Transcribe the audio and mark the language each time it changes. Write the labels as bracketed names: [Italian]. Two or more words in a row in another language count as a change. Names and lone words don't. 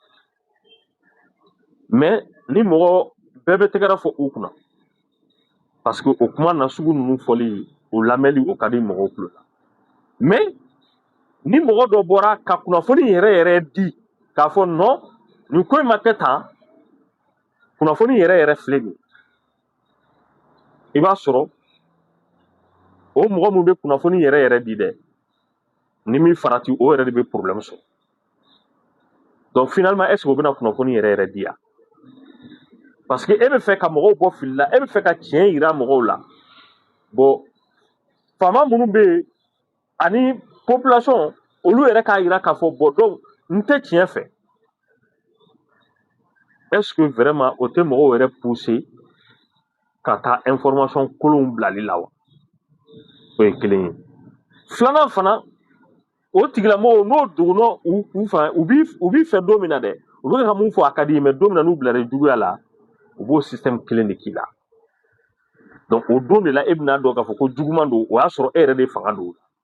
[Bambara] mais ni mɔgɔ bɛɛ bɛ tɛgɛrɛ fɔ u kunna [French] parce que [Bambara] o kuma nasugu ninnu fɔli o lamɛnli o ka di mɔgɔw tulo la mais ni mɔgɔ dɔ bɔra ka kunnafoni yɛrɛ di k'a fɔ non nin ko in ma kɛ tan kunnafoni yɛrɛ filɛ nin i b'a sɔrɔ o mɔgɔ min bɛ kunnafoni yɛrɛ di dɛ ni min farati o yɛrɛ de bɛ problème sɔrɔ [French] donc finalement est ce que [Bambara] o bɛna kunnafoni yɛrɛ di yan [French] parce que [Bambara] e bɛ fɛ ka mɔgɔw bɔ fili la e bɛ fɛ ka tiɲɛ yira mɔgɔw la bon faama minnu bɛ yen ani population olu yɛrɛ k'a yira k'a fɔ bon donc n tɛ tiɲɛ fɛ [French] est ce que vraiment [Bambara] o tɛ mɔgɔw yɛrɛ pousser ka taa information kolonw bilali la wa o ye kelen ye filanan fana o tigilamɔgɔw n'o dogono u b'i fɛ don min na dɛ u bɛ ka mun fɔ a ka di mais don min na n'u bilara juguya la u b'o système kelen de k'i la donc o don de la e bɛna dɔn k'a fɔ ko juguman don o y'a sɔrɔ e yɛrɛ de fanga don